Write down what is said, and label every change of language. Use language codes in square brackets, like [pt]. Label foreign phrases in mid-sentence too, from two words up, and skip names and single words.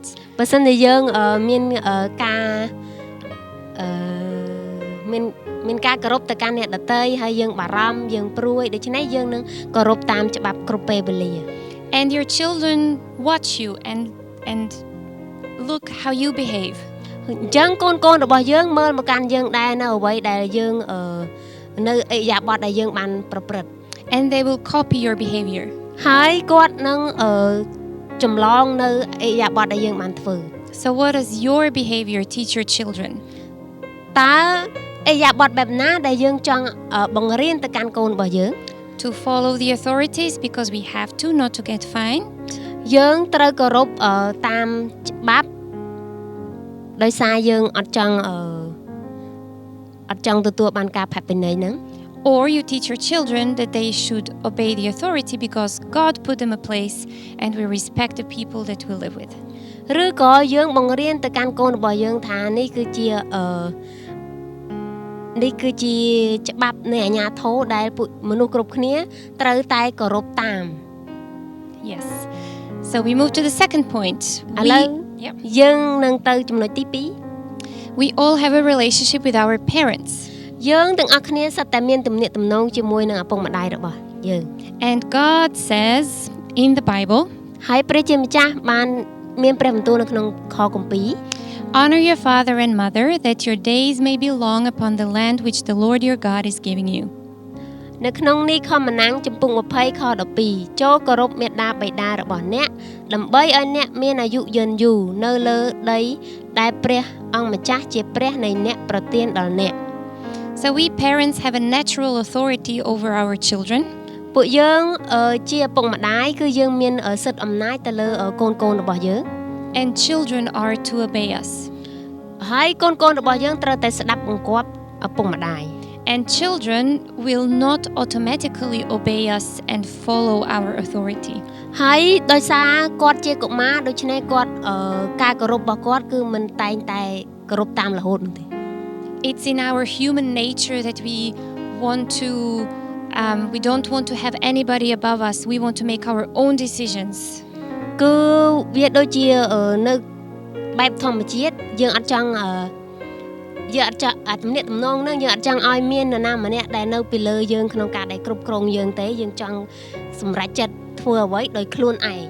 [km] បើសិនជាយើងមានការគោរពទៅកាន់អ្នកដទៃហើយយើងបារម្ភយើងព្រួយដូច្នេះយើងនឹងគោរពតាមច្បាប់គ្រប់ពេលវេលា [en] And your children watch you and look how you behave. [km] អញ្ចឹងកូនរបស់យើងមើលមកកាន់យើងដែរនៅអ្វីដែលយើងនៅអិយាបថដែលយើងបានប្រព្រឹត្ត [en] And they will copy your behavior. [km] ហើយគាត់នឹងចម្លងនៅអិយាបថដែលយើងបានធ្វើ [en] So what does your behavior teach your children? [km] តើអិយាបថបែបណាដែលយើងចង់បង្រៀនទៅកាន់កូនរបស់យើង [en] To follow the authorities because we have to, not to get fined. [km] យើងត្រូវគោរពតាមច្បាប់ដោយសារយើងអត់ចង់ទទួលបានការផាកពិន័យហ្នឹង [en] Or you teach your children that they should obey the authority because God put them a place and we respect the people that we live with. [km] ឬក៏យើងបង្រៀនទៅកាន់កូនរបស់យើងថានេះគឺជាច្បាប់នៃអាជ្ញាធរដែលមនុស្សគ្រប់គ្នាត្រូវតែគោរពតាម [en] Yes. So we move to the second point. [km] ឥឡូវយើងនឹងទៅចំណុចទី [en] We all have a relationship with our parents. [km] 2 យើងទាំងអស់គ្នាសុទ្ធតែមានទំនាក់ទំនងជាមួយនឹងឪពុកម្ដាយរបស់យើង [en] And God says in the Bible, [km] ហើយព្រះជាម្ចាស់បានមានព្រះបន្ទូលនៅក្នុងខគម្ពីរ [en] Honor your father and mother that your days may be long upon the land which the Lord your God is giving you. [km] នៅក្នុងនេះខមណាំងចំពុក20ខ12ចូលគោរពមេដាបិតារបស់អ្នកដើម្បីឲ្យអ្នកមានអាយុយឺនយូរនៅលើដីដែលព្រះអង្គម្ចាស់ជាព្រះនៃអ្នកប្រទានដល់អ្នក [en] So we parents have a natural authority over our children. [km] ពួកយើងជាឪពុកម្ដាយគឺយើងមានសិទ្ធិអំណាចទៅលើកូនរបស់យើង [en] And children are to obey us. [km] ហើយកូនរបស់យើងត្រូវតែស្ដាប់បង្គាប់ឪពុកម្ដាយ [en] And children will not automatically obey us and follow our authority. [km] ហើយដោយសារគាត់ជាកុមារដូច្នេះគាត់ការគោរពរបស់គាត់គឺមិនតែងតែគោរពតាមរហូតនោះទេ [en] It's in our human nature that we don't want to have anybody above us. We want to make our own decisions. [km] គឺវាដូចជានៅបែបធម្មជាតិយើងអត់ចង់ទំនាក់ទំនងនឹងយើងអត់ចង់ឲ្យមាននរណាម្នាក់ដែលនៅពីលើយើងក្នុងការដែលគ្រប់គ្រងយើងទេយើងចង់សម្រេចចិត្តធ្វើអ្វីដោយខ្លួនឯង